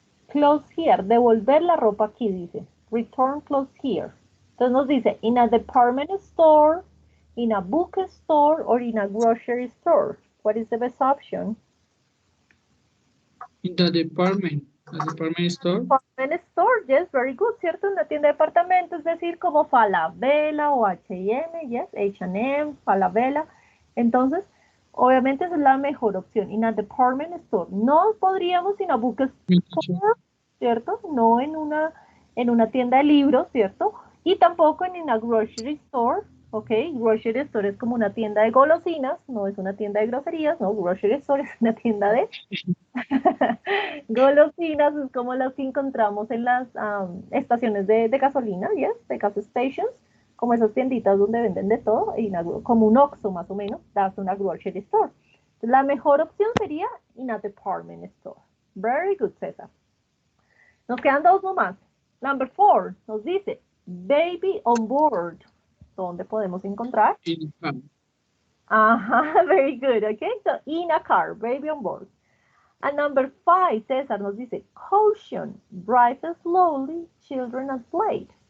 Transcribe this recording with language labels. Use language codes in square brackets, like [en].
[en] Clothes here. [es] Devolver la ropa aquí, dice. [en] Return clothes here. [es] Entonces nos dice, [en] in a department store, in a bookstore, or in a grocery store. What is the best option? In the department store. Department store, yes, very good, [es] ¿cierto? En la tienda de departamento, es decir, como Falabella o H&M, yes, H&M, Falabella. Entonces, obviamente esa es la mejor opción. [en] In a department store. [es] No podríamos [en] in a bookstore, [es] ¿cierto? No en una tienda de libros, ¿cierto? Y tampoco en una grocery store, ¿ok? Grocery store es como una tienda de golosinas, no es una tienda de groserías, no, grocery store es una tienda de golosinas, es como las que encontramos en las estaciones de gasolina, ¿yes? De gas stations, como esas tienditas donde venden de todo, como un Oxxo más o menos, that's una grocery store. Entonces, la mejor opción sería [en] in a department store. Very good, [es] César. Nos quedan dos nomás. [en] Number 4 [es] nos dice [en] baby on board. [es] ¿Dónde podemos encontrar? [en] In a car. Ajá, very good. Okay, so in a car, baby on board. And number 5, César [es] nos dice [en] caution, drive slowly, children at play.